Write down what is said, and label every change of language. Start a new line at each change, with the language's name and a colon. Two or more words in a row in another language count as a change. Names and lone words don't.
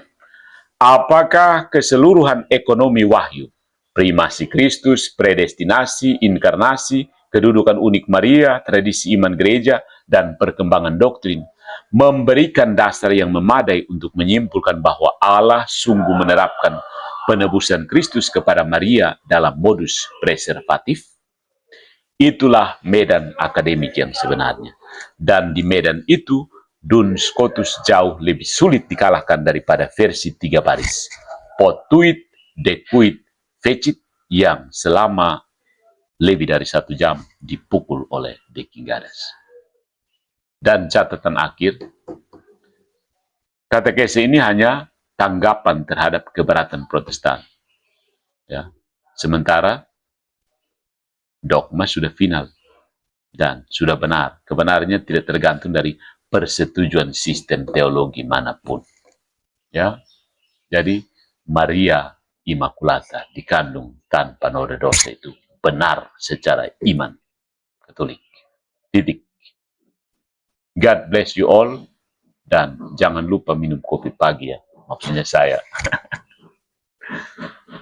Indonesian: Apakah keseluruhan ekonomi wahyu, primasi Kristus, predestinasi, inkarnasi, kedudukan unik Maria, tradisi iman gereja, dan perkembangan doktrin memberikan dasar yang memadai untuk menyimpulkan bahwa Allah sungguh menerapkan penebusan Kristus kepada Maria dalam modus preservatif? Itulah medan akademik yang sebenarnya. Dan di medan itu, Duns Scotus jauh lebih sulit dikalahkan daripada versi 3 baris.
Latin: Potuit, decuit, fecit
Indonesian: yang selama lebih dari 1 jam dipukul oleh Dekingadas. Dan catatan akhir, katekese ini hanya tanggapan terhadap keberatan Protestan. Ya. Sementara dogma sudah final dan sudah benar. Kebenarannya tidak tergantung dari persetujuan sistem teologi manapun. Ya, jadi Maria Immaculata dikandung tanpa noda dosa itu benar secara iman Katolik. Titik.
English: God bless you all,
Indonesian: dan jangan lupa minum kopi pagi ya. Maksudnya saya.